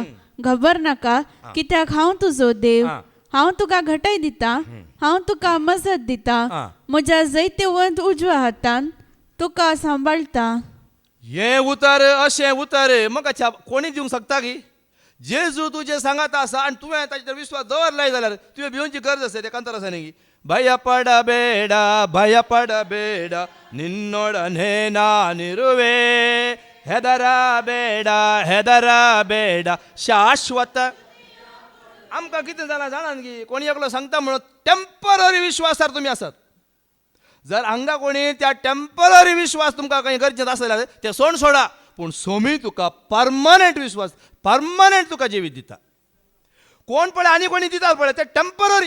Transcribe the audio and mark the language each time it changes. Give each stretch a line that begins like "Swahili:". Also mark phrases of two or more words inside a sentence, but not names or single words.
Konkani: घबर नाका कित्याक हांव तुजो देव. हांव तुका घटाय दिता, हांव तुका मजत दिता. म्हज्या जैते वंत उजव्या हातान तुका सांबाळटा. हे उतर अशें उतर मोगाच्या कोणी दिवंक शकता गी. जेजू तुजें सांगात आसा आनी तुवें ताचेर विश्वास दवरलाय जाल्यार तुवें भिवची गरज आसा. तें कांतर आसा न्ही.
Kannada: ಭಯಪಡಬೇಡ ಭಯಪಡಬೇಡ ನಿನ್ನೊಡನೆ ನಾನಿರುವೆ. ಹೆದರಬೇಡ ಹೆದರಬೇಡ ಶಾಶ್ವತ.
Konkani: आमकां कितें जालां जाणा न्ही. कोणी एकलो सांगता म्हणून टेम्पररी विश्वासार तुमी आसात. जर हांगा कोणी त्या टेम्पररी विश्वास तुमकां खंय गरजेचो आसा जाल्यार तें सोड सोडा. पूण सोमी तुका परमनंट विश्वास, परमनंट तुका जिवीत दिता. कोण पळय आनी कोणी दिता पळय तें टेम्पररी.